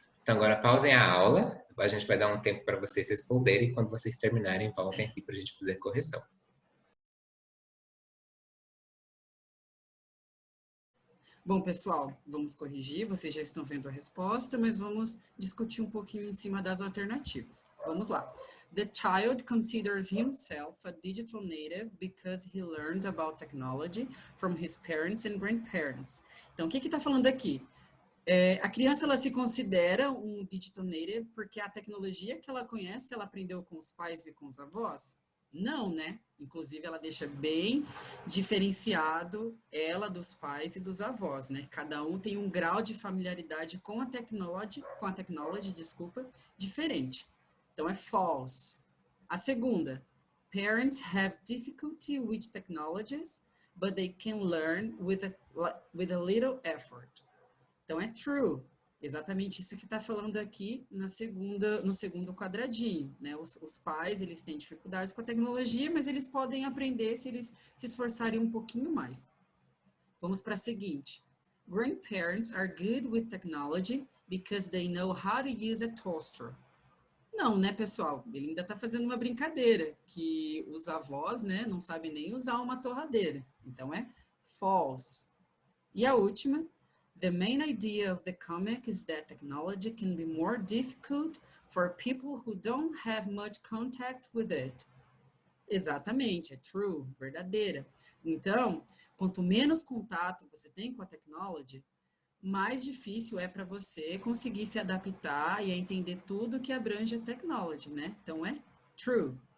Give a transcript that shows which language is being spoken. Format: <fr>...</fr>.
<pt>Então, agora pausem a aula, a gente vai dar um tempo para vocês responderem e quando vocês terminarem, voltem aqui para a gente fazer correção. Bom, pessoal, vamos corrigir, vocês já estão vendo a resposta, mas vamos discutir um pouquinho em cima das alternativas. Vamos lá.</pt> <en>The child considers himself a digital native because he learned about technology from his parents and grandparents.</en> <pt>Então, o que está falando aqui? A criança, ela se considera um digital native porque a tecnologia que ela conhece, ela aprendeu com os pais e com os avós? Não, né? Inclusive, ela deixa bem diferenciado ela dos pais e dos avós, né? Cada um tem um grau de familiaridade com a technology, desculpa, diferente. Então, é false. A segunda,</pt> <en>parents have difficulty with technologies, but they can learn with a little effort.</en> <pt>Então, é true. Exatamente isso que está falando aqui no segundo quadradinho, né? Os pais, eles têm dificuldades com a tecnologia, mas eles podem aprender se eles se esforçarem um pouquinho mais. Vamos para a seguinte.</pt> <en>Grandparents are good with technology because they know how to use a toaster.</en> <pt>Não, né, pessoal? Ele ainda está fazendo uma brincadeira, que os avós, né, não sabem nem usar uma torradeira. Então, é false. E a última,</pt> <en>the main idea of the comic is that technology can be more difficult for people who don't have much contact with it.</en> <pt>Exatamente, é true, verdadeira. Então, quanto menos contato você tem com a technology, mais difícil é para você conseguir se adaptar e a entender tudo que abrange a technology, né? Então é true.</pt>